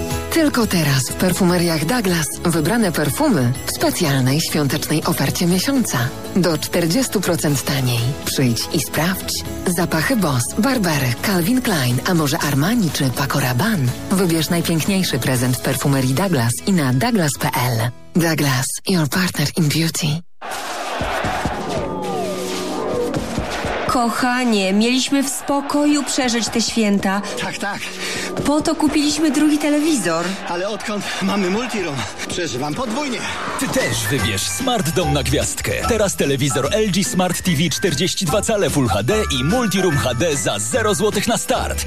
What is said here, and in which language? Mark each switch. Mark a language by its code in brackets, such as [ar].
[pl] Tylko teraz w perfumeriach Douglas wybrane perfumy w specjalnej świątecznej ofercie miesiąca. Do 40% taniej. Przyjdź i sprawdź. Zapachy Boss, Barbery, Calvin Klein, a może Armani czy Paco Rabanne. Wybierz najpiękniejszy prezent w perfumerii Douglas i na douglas.pl. [en] Douglas, your partner in beauty. [pl] Kochanie, mieliśmy w spokoju przeżyć te święta. Tak, tak. Po to kupiliśmy drugi telewizor. Ale odkąd mamy Multiroom, przeżywam podwójnie. Ty też wybierz Smart Dom na gwiazdkę. Teraz telewizor LG Smart TV 42 cale Full HD i Multiroom HD za 0 zł na start.